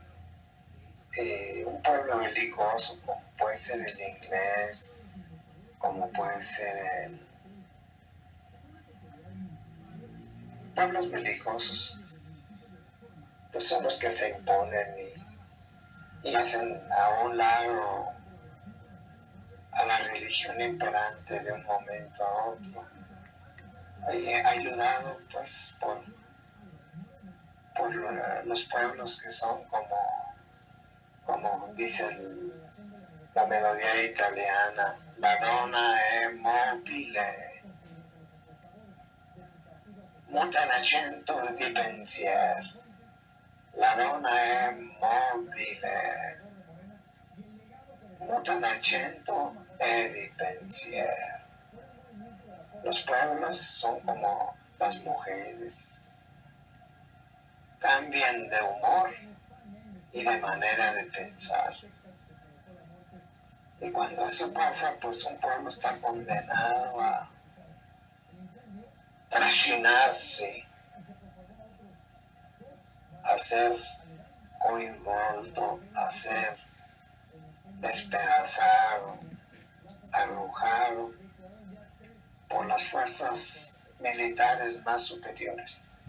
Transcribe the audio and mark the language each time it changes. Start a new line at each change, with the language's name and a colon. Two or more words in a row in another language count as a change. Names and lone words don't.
Spanish: Un pueblo belicoso, como puede ser el inglés, como puede ser pueblos belicosos, pues son los que se imponen y hacen a un lado a la religión imperante de un momento a otro, ayudado pues por los pueblos que son como dice la melodía italiana,
Italian: la donna è mobile, muta d'accento di pensiero, la donna è mobile, muta d'accento e di pensiero.
Spanish: Los pueblos son como las mujeres, cambian de humor y de manera de pensar. Y cuando eso pasa, pues un pueblo está condenado a trascinarse, a ser coinvolto, a ser despedazado, arrojado por las fuerzas militares más superiores.